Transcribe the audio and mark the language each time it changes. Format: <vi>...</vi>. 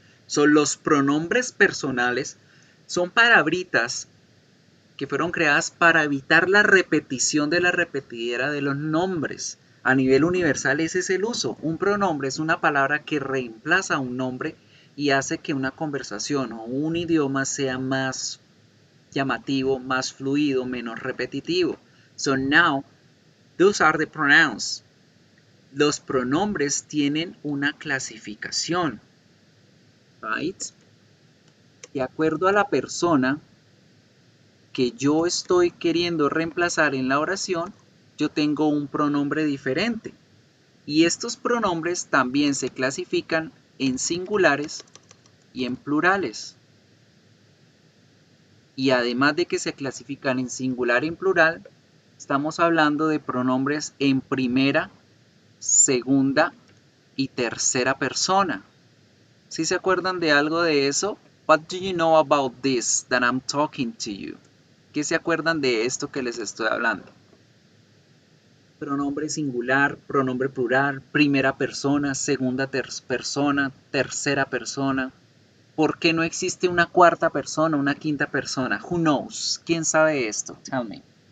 <es>So, los pronombres personales son palabritas que fueron creadas para evitar la repetición de la repetidera de los nombres. A nivel universal ese es el uso. Un pronombre es una palabra que reemplaza a un nombre y hace que una conversación o un idioma sea más llamativo, más fluido, menos repetitivo.</es> <en>So now, those are the pronouns.</en> <es>Los pronombres tienen una clasificación. Right? De acuerdo a la persona que yo estoy queriendo reemplazar en la oración, yo tengo un pronombre diferente. Y estos pronombres también se clasifican en singulares y en plurales. Y además de que se clasifican en singular y en plural, estamos hablando de pronombres en primera, segunda y tercera persona. ¿Sí se acuerdan de algo de eso?</es> <en>What do you know about this that I'm talking to you?</en> <es>¿Qué se acuerdan de esto que les estoy hablando? Pronombre singular, pronombre plural, primera persona, segunda persona, tercera persona. ¿Por qué no existe una cuarta persona, una quinta persona?</es> <en>Who knows?</en> <es>¿Quién sabe esto?</es> <en>Tell me.</en>